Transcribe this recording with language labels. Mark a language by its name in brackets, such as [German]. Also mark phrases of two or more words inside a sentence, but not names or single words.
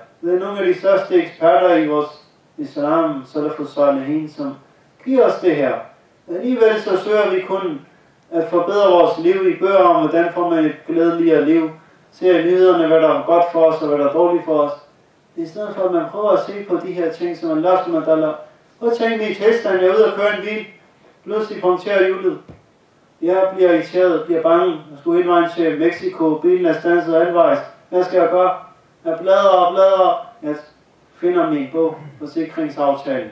[Danish] Det er nogle af de største eksperter i vores islam, [Arabic] السلف الصالحين, [Danish] som giver os det her. Alligevel så søger vi kun at forbedre vores liv i bøger om, hvordan får man et glædeligere liv. Ser i nyhederne, hvad der er godt for os og hvad der er dårligt for os. I stedet for at man prøver at se på de her ting, som [Arabic] الله سبحانه وتعالى. [Danish] Prøv at tænke mig i testen, jeg er ude og køre en bil. Pludselig punkterer hjulet. Jeg bliver irriteret, bliver bange. Jeg skulle hele vejen til Mexico. Bilen er standset halvvejs. Hvad skal jeg gøre? Jeg bladrer. Jeg finder min bog, forsikringsaftalen.